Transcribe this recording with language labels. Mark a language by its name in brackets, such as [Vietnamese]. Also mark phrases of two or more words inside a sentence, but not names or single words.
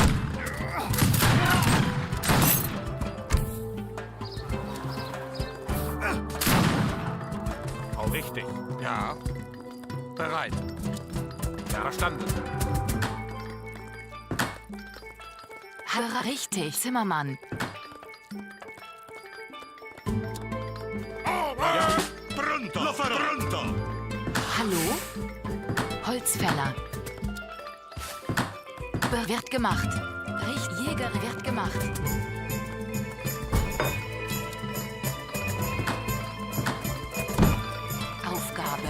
[German] Auch richtig. Ja. Bereit. Ja, verstanden. Richtig, Zimmermann. [Italian] Pronto. Lo farò. Pronto. [German] Hallo? Holzfäller. Wird gemacht. Jäger wird gemacht. Aufgabe.